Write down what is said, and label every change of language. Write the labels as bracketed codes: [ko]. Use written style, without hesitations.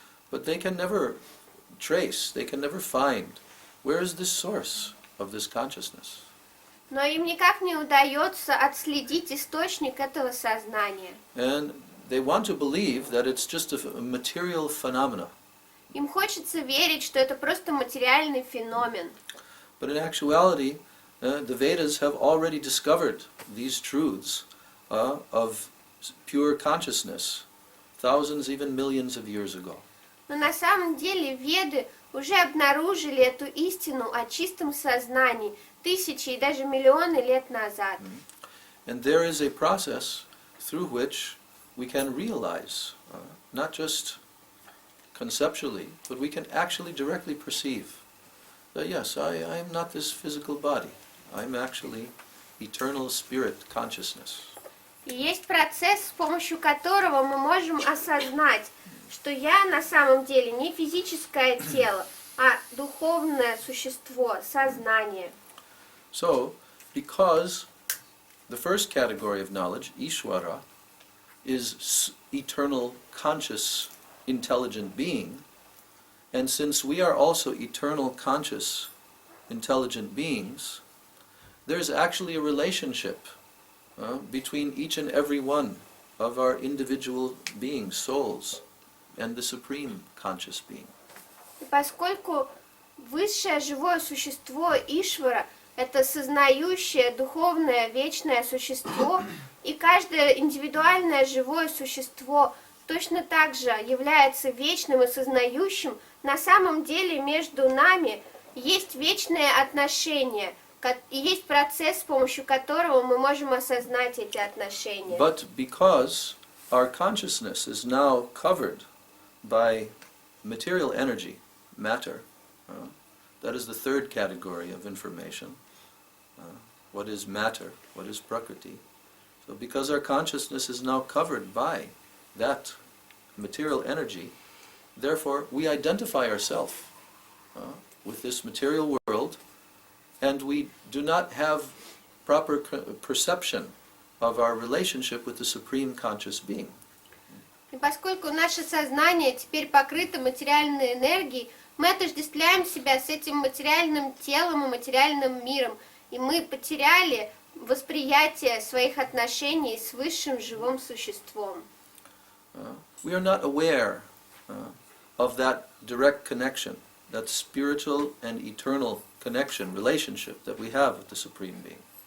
[en] But they can never trace, they can never find, where is this source of this consciousness? [ru] Но им никак не удается отследить источник этого сознания. [en] And they want to believe that it's just a material phenomena. [ru] Им хочется верить, что это просто материальный феномен. [en] But in actuality, the Vedas have already discovered these truths of pure consciousness thousands, even millions of years ago. [ru] Но на самом деле Веды уже обнаружили эту истину о чистом сознании тысячи и даже миллионы лет назад. [en] And there is a process through which we can realize, not just conceptually, but we can actually directly perceive that yes, I am not this physical body. I'm actually eternal spirit consciousness. [ru] И есть процесс, с помощью которого мы можем осознать, что я на самом деле не физическое тело, а духовное существо, сознание. [en] So, because the first category of knowledge, Ishvara, is eternal, conscious, intelligent being, and since we are also eternal, conscious, intelligent beings, there's actually a relationship between each and every one of our individual beings, souls, and the supreme conscious being. [ru] И поскольку высшее живое существо Ишвара – это сознающее, духовное, вечное существо, и каждое индивидуальное живое существо точно так же является вечным и сознающим, на самом деле между нами есть вечные отношения, и есть процесс, с помощью которого мы можем осознать эти отношения. [en] But because our consciousness is now covered by material energy, matter. That is the third category of information. What is matter? What is prakriti? So because our consciousness is now covered by that material energy, therefore we identify ourselves with this material world, and we do not have proper perception of our relationship with the Supreme Conscious Being. [ru] И поскольку наше сознание теперь покрыто материальной энергией, мы отождествляем себя с этим материальным телом и материальным миром, и мы потеряли восприятие своих отношений с высшим живым существом. [en] We are not aware of that direct connection, that spiritual and eternal connection, relationship that we have with the Supreme Being.